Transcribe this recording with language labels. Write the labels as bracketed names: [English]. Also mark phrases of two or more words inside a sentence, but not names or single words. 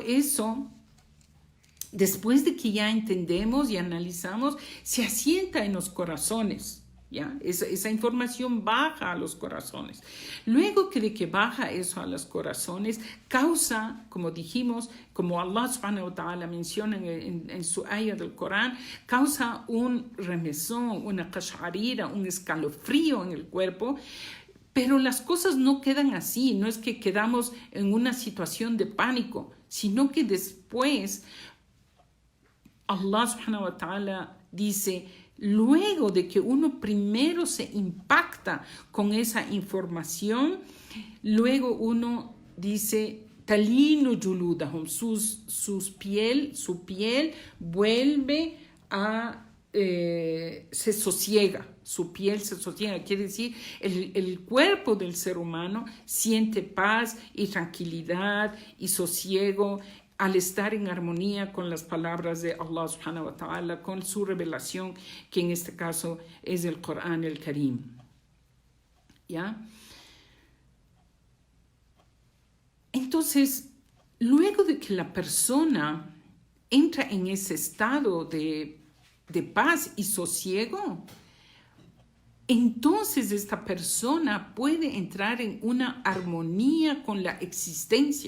[Spanish] Luego eso después de que ya entendemos y analizamos, se asienta en los corazones, ¿ya? Esa información baja a los corazones. Luego de que baja eso a los corazones, causa, como dijimos, como Allah [Arabic] سبحانه وتعالى [Spanish] menciona en su ayah del Corán, causa un remesón, una qash'arira, un escalofrío en el cuerpo. Pero las cosas no quedan así, no es que quedamos en una situación de pánico, sino que después Allah [Arabic] سبحانه و [Spanish] ta'ala dice, luego de que uno primero se impacta con esa información, luego uno dice, talinu juludahum, su piel vuelve a, se sosiega, su piel se sosiega, quiere decir, el cuerpo del ser humano siente paz y tranquilidad y sosiego, al estar en armonía con las palabras de Allah [Arabic] سبحانه وتعالى, [Spanish] con su revelación, que en este caso es el Corán el Karim. ¿Ya? Entonces, luego de que la persona entra en ese estado de paz y sosiego, entonces esta persona puede entrar en una armonía con la existencia.